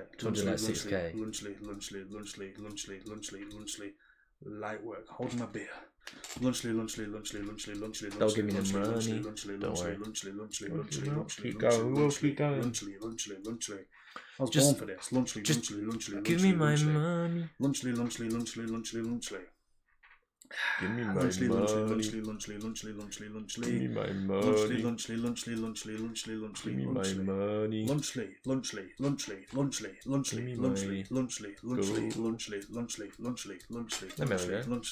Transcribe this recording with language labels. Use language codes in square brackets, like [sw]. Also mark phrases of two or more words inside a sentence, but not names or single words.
[en] 206k. Lunchly. Light work. Holding my beer. Lunchly. Don't give me the money. Don't worry. Keep going. We'll keep going. Lunchly. I was born for this. Lunchly. Give me my money. Lunchly. Give me my money. Lunchly. Give me my money. Give me my money. Let me have a go.